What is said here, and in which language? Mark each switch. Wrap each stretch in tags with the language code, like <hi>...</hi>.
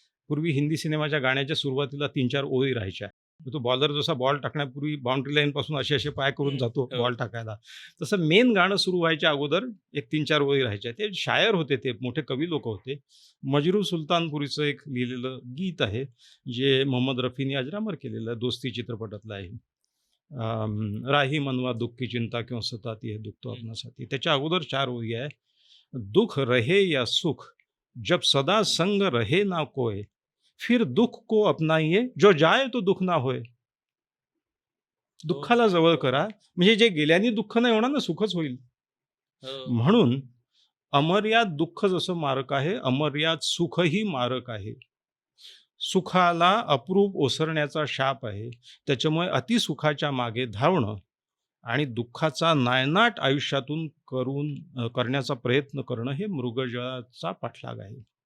<mr>पूर्वी हिंदी सिनेमाच्या गाण्याच्या सुरुवातीला 3-4 ओळी राहायच्या. तो बॉलर जसा बॉल टाकण्यापूर्वी बाउंड्री लाईनपासून असे पाय करून जातो बॉल टाकायला, तसं मेन गाणं सुरू व्हायच्या अगोदर एक 3-4 ओळी राहायच्या. ते शायर होते, ते मोठे कवी लोक होते. मजरू सुलतानपुरीचं एक लिहिलेलं गीत आहे, जे मोहम्मद रफीने अजरामर केलेलं आहे, दोस्ती चित्रपटातलं आहे.</mr> <hi>राही मनवा दुःख की चिंता क्यों सताती है, दुःख तो अपना साथी.</hi> <mr>त्याच्या अगोदर 4 ओळी आहे.</mr> <hi>दुःख रहे या सुख, जब सदा संग रहे ना कोय, फिर दुःख को अपनाइए, जो जाए तो दुःख ना होय.</hi> <mr>दुःखाला जवळ करा, म्हणजे जे गेल्याने दुःख नाही होणार ना, सुखच होईल. म्हणून अमर्याद दुःख जसं मारक आहे, अमर्याद सुखही मारक आहे. सुखाला अप्रूप ओसरण्याचा शाप आहे. त्याच्यामुळे अतिसुखाच्या मागे धावणं आणि दुःखाचा नायनाट आयुष्यातून करण्याचा प्रयत्न करणं हे मृगजळाचा पाठलाग आहे.</mr>